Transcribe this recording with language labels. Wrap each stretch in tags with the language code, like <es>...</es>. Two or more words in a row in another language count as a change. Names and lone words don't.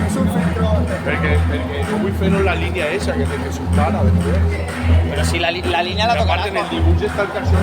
<ca>Perquè no vull fer la línia esa que té que soltar a veure.</ca> <es>Pero si la línea la tocarás.</es> <ca>En el dibuix està el caixó.</ca>